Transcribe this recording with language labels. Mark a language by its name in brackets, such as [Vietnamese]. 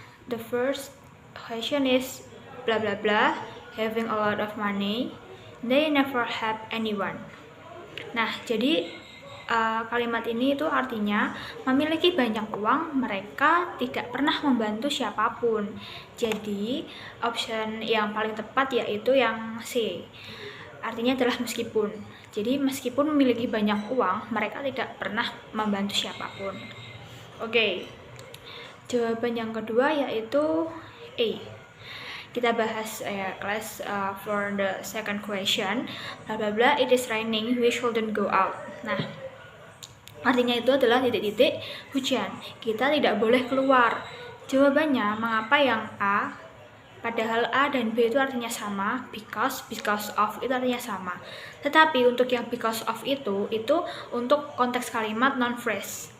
[English] The first question is blah blah blah, having a lot of money. They never help anyone. [Indonesian] Nah, jadi kalimat ini itu artinya memiliki banyak uang, mereka tidak pernah membantu siapapun. Jadi, option yang paling tepat yaitu yang C. Artinya adalah meskipun. Jadi, meskipun memiliki banyak uang, mereka tidak pernah membantu siapapun. Oke. Jawaban yang kedua yaitu A. Kita bahas kelas [English] for the second question. Bla bla bla, it is raining, we shouldn't go out. [Indonesian] Nah, artinya itu adalah titik-titik hujan. Kita tidak boleh keluar. Jawabannya, mengapa yang A? Padahal A dan B itu artinya sama, because of itu artinya sama. Tetapi untuk yang because of itu untuk konteks kalimat non-phrase.